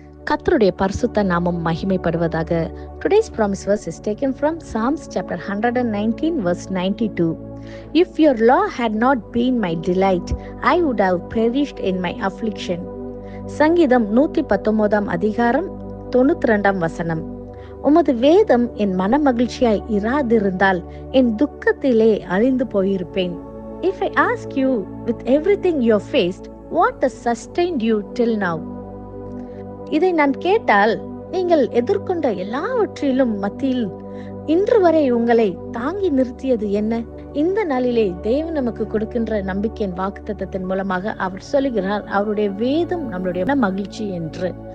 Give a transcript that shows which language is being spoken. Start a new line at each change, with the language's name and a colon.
Tamil: கர்த்தருடைய பரிசுத்த நாமம் மகிமைப்படுவதாக.
English: Today's promise verse is taken from Psalms chapter 119 verse 92. If your law had not been my delight, I would have perished in my affliction.
Tamil: சங்கீதம் 119 அதிகாரம் 92 வசனம். உமது வேதம் என் மன மகிழ்ச்சியாய் இராதிருந்தால் என் துக்கத்திலே அழிந்து போயிருப்பேன்.
English: If I ask you with everything you have faced, what has sustained you till now?
Tamil: இதை நான் கேட்டால் நீங்கள் எதிர்கொண்ட எல்லாவற்றிலும் மத்தியில் இன்று வரை உங்களை தாங்கி நிறுத்தியது என்ன? இந்த நாளிலே தேவன் நமக்கு கொடுக்கின்ற நம்பிக்கையின் வாக்குத்தத்தத்தின் மூலமாக அவர் சொல்லுகிறார், அவருடைய வேதம் நம்மளுடைய மகிழ்ச்சி என்று.